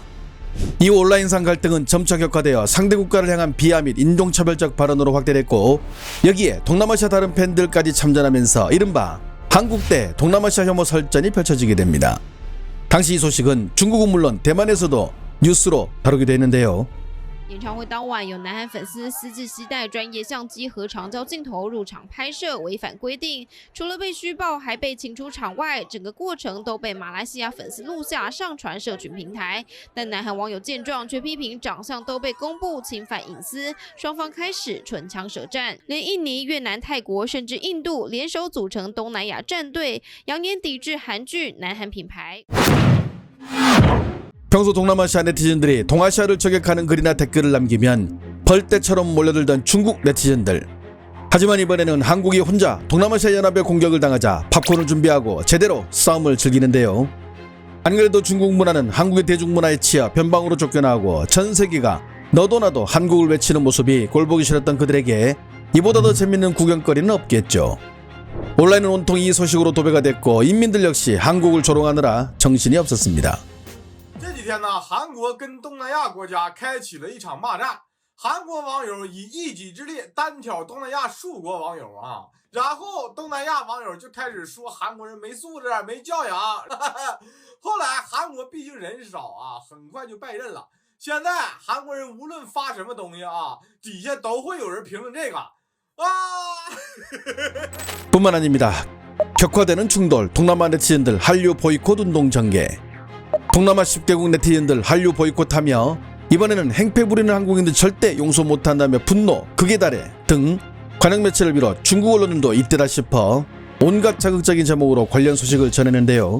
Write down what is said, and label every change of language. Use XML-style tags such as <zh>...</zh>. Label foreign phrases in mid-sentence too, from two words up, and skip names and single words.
<ko>이후 온라인상 갈등은 점차 격화되어 상대 국가를 향한 비하 및 인종차별적 발언으로 확대됐고, 여기에 동남아시아 다른 팬들까지 참전하면서 이른바 한국대 동남아시아 혐오 설전이 펼쳐지게 됩니다. 당시 이 소식은 중국은 물론 대만에서도 뉴스로 다루기도 했는데요.</ko> <zh>演唱会当晚，有南韩粉丝私自携带专业相机和长焦镜头入场拍摄，违反规定。除了被虚报，还被请出场外，整个过程都被马来西亚粉丝录下上传社群平台。但南韩网友见状，却批评长相都被公布，侵犯隐私，双方开始唇枪舌战。连印尼、越南、泰国，甚至印度联手组成东南亚战队，扬言抵制韩剧、南韩品牌。</zh> <ko>평소 동남아시아 네티즌들이 동아시아를 저격하는 글이나 댓글을 남기면 벌떼처럼 몰려들던 중국 네티즌들. 하지만 이번에는 한국이 혼자 동남아시아 연합의 공격을 당하자 팝콘을 준비하고 제대로 싸움을 즐기는데요. 안 그래도 중국 문화는 한국의 대중문화에 치여 변방으로 쫓겨나고 전 세계가 너도 나도 한국을 외치는 모습이 꼴보기 싫었던 그들에게 이보다 더 재밌는 구경거리는 없겠죠. 온라인은 온통 이 소식으로 도배가 됐고, 인민들 역시 한국을 조롱하느라 정신이 없었습니다.</ko> <zh>这几天呢，韩国跟东南亚国家开启了一场骂战。韩国网友以一己之力单挑东南亚数国网友啊，然后东南亚网友就开始说韩国人没素质、没教养。后来韩国毕竟人少啊，很快就败阵了。现在韩国人无论发什么东西啊，底下都会有人评论这个啊。</zh> <ko>뿐만 아닙니다. 격화되는 충돌, 동남아 네티즌들 한류 보이콧 운동 전개. 동남아 10개국 네티즌들 한류 보이콧하며 이번에는 행패 부리는 한국인들 절대 용서 못한다며 분노, 극에 달해 등 관영 매체를 비롯 중국 언론들도 이때다 싶어 온갖 자극적인 제목으로 관련 소식을 전했는데요.</ko>